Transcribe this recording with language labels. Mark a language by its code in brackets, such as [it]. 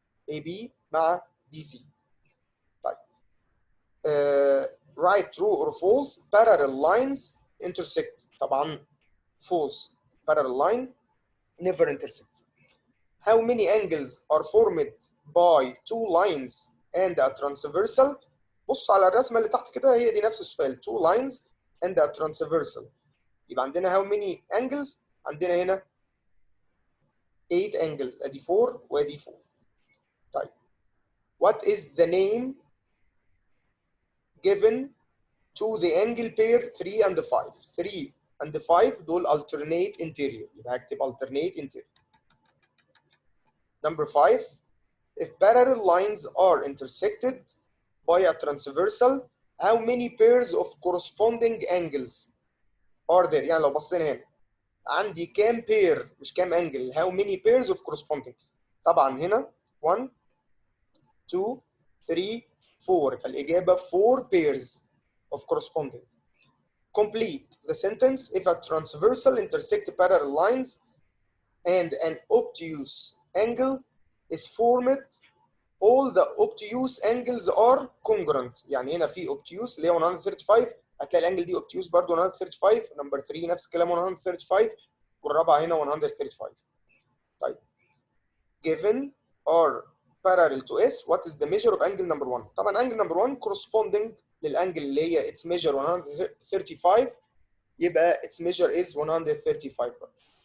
[en] AB مع DC. طيب right true or false parallel lines intersect. [ar] طبعا false. [en] Parallel line never intersect. How many angles are formed by two lines and a transversal؟ [ar] بص على الرسمة اللي تحت كده، هي دي نفس السؤال. [en] two lines and a transversal. [ar] يبقى عندنا [en] how many angles؟ عندنا هنا 8 angles، [ar] ادي 4 وادي 4. [en] طيب what is the name given to the angle pair 3 and 5؟ 3 and 5 دول alternate interior، [ar] يبقى هكتب [en] alternate interior. Number 5 if parallel lines are intersected by a transversal how many pairs of corresponding angles are there؟ [ar] يعني لو بصينا هنا عندي كام [en] pair [ar] مش كام [en] angle، how many pairs of corresponding. [ar] طبعا هنا [en] 1 2 3 4، فالإجابة 4 pairs of corresponding. Complete the sentence if a transversal intersect parallel lines and an obtuse angle is formed all the obtuse angles are congruent. [ar] يعني هنا في obtuse اللي هي 135، هتلاقي الانجل دي obtuse برضه 135. نمبر 3 نفس الكلام 135، والرابعه هنا 135. [en] طيب given are parallel to S what is the measure of angle number 1؟ طبعا angle number 1 corresponding [ar] للانجل اللي هي [en] its measure 135، يبقى its measure is 135 برضه.